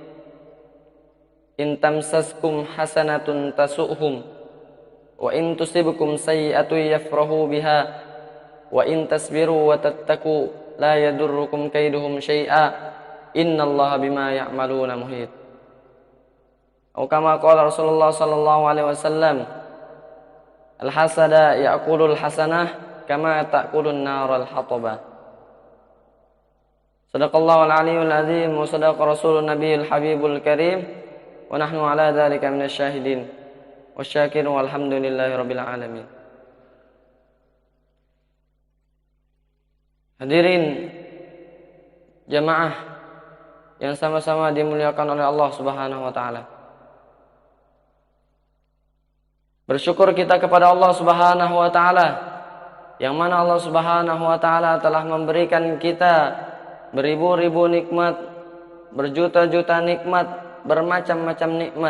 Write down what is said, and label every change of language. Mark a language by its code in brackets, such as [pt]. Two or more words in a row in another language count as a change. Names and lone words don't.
[ar] إن تمسسكم حسنة تسؤهم وإن تصبكم سيئة يفرحوا بها وإن تصبروا وتتقوا لا يضركم كيدهم شيئا إن الله بما يعملون محيط. أو كما قال رسول الله صلى الله عليه وسلم: الحسد يأكل الحسنة كما تأكل النار الحطب. صدق الله العلي العظيم وصدق الرسول النبي الحبيب الكريم ونحن على ذلك من الشاهدين والشاكرين والحمد لله رب العالمين. [id] Hadirin jamaah yang sama-sama dimuliakan oleh Allah [ar] سبحانه وتعالى. [id] Bersyukur kita kepada Allah [ar] سبحانه وتعالى [id] yang mana Allah [ar] سبحانه وتعالى [id] telah memberikan kita beribu-ribu nikmat, berjuta-juta nikmat, bermacam-macam nikmat.